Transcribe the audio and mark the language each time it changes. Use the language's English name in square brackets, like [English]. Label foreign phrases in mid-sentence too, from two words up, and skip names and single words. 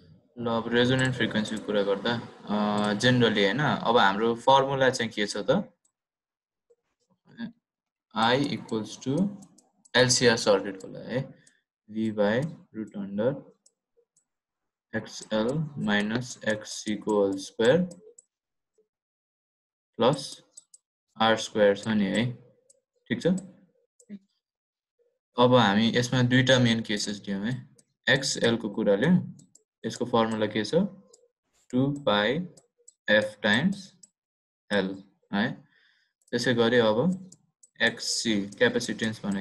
[Nepali] ल अब [English] resonant frequencyको [Nepali] कुरा गर्दा जेनरली हैन अब हाम्रो फर्मुला चाहिँ के छ त [English] I equals to LCR [Nepali] सर्टेडको लागि है [English] V by root under XL minus XC [Nepali] को [English] whole square plus R square [Nepali] छ नि है ठीक छ अब हामी यसमा दुईटा [English] main cases [Nepali] लियौं है XL को कुरा लियौं यसको फर्मुला के छ [English] 2 pi F times L [Nepali] है त्यसै गरी अब XC क्यापेसिटेन्स भने